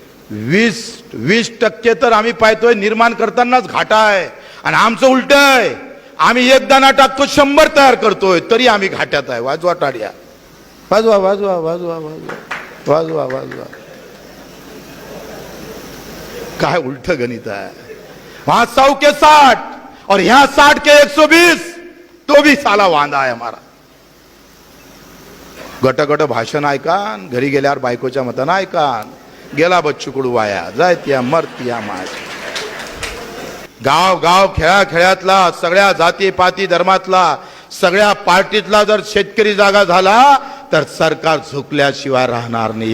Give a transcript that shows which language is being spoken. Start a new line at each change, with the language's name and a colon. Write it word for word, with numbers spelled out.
Marathi: वीस वीस टक्के तर आम्ही पाहतोय निर्माण करतानाच घाटा आहे. आणि आमचं उलट आहे. आम्ही एक दाणा टाकतो, शंभर तयार करतोय, तरी आम्ही घाट्यात आहे. वाजवा टाळ्या. वाजवा वाजवा वाजवा वाजवा वाजवा वाजवा. काय उलट गणित आहे.
Hindi: वहां सौ के साठ और यहां साठ के एक सौ बीस. तो भी साला
Marathi: वांदा आहे
Hindi: हमारा.
Marathi: गट गट भाषण ऐकान, घरी गेल्यावर बायकोच्या मतानं ऐकान, गेला बच्चू कडू वाया, जायत्या मरत्या माय. गाव गाव खेळा खेळ्यातला सगळ्या जाती पाती धर्मातला सगळ्या पार्टीतला जर शेतकरी जागा झाला तर सरकार झुकल्याशिवाय राहणार नाही.